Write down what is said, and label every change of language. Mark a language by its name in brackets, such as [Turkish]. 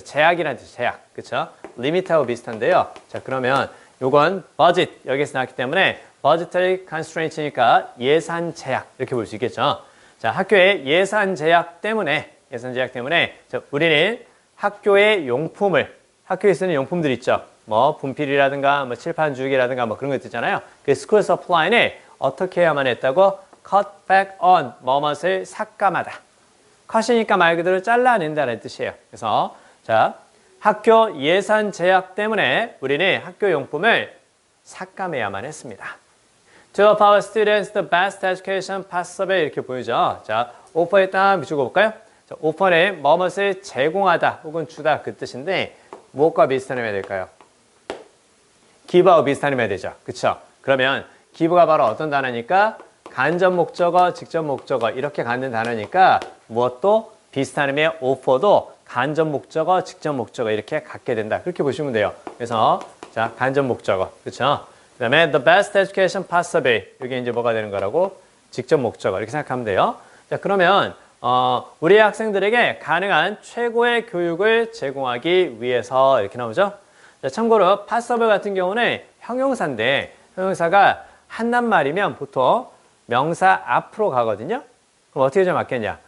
[Korean] 제약이라는 뜻, 제약. 그쵸? limit하고 비슷한데요. 자, 그러면 요건 budget 여기서 나왔기 때문에 [English] budgetary constraint [Korean] 니까 예산 제약 이렇게 볼 수 있겠죠. 자, 학교의 예산 제약 때문에 자, 우리는 학교의 용품을 학교에 쓰는 용품들 있죠. 뭐 분필이라든가 뭐 칠판 주기라든가 뭐 그런 거 있잖아요. 그 school supply는 어떻게 해야만 했다고? [English] cut back on [Korean] 뭐뭇을 삭감하다. cut이니까 말 그대로 잘라낸다는 뜻이에요. 그래서 자, 학교 예산 제약 때문에 우리는 학교 용품을 삭감해야만 했습니다. [English] To help our students the best education possible 이렇게 보이죠. [Korean] 자, 오퍼에 딱 비추고 볼까요? 자, 오퍼는 뭐뭇을 제공하다 혹은 주다 그 뜻인데 무엇과 비슷한 의미가 될까요? 기브하고 비슷한 의미가 되죠. 그쵸? 그러면 기브가 바로 어떤 단어니까 간접 목적어, 직접 목적어 이렇게 갖는 단어니까 무엇도 비슷한 의미의 오퍼도 간접 목적어, 직접 목적어 이렇게 갖게 된다. 그렇게 보시면 돼요. 그래서 자, 간접 목적어. 그쵸? [English] 그 다음에 the best education possible. [Korean] 이게 이제 뭐가 되는 거라고? 직접 목적어. 이렇게 생각하면 돼요. 자, 그러면 우리 학생들에게 가능한 최고의 교육을 제공하기 위해서 이렇게 나오죠. 자, 참고로 possible 같은 경우는 형용사인데 형용사가 한낱말이면 보통 명사 앞으로 가거든요. 그럼 어떻게 좀 맞겠냐?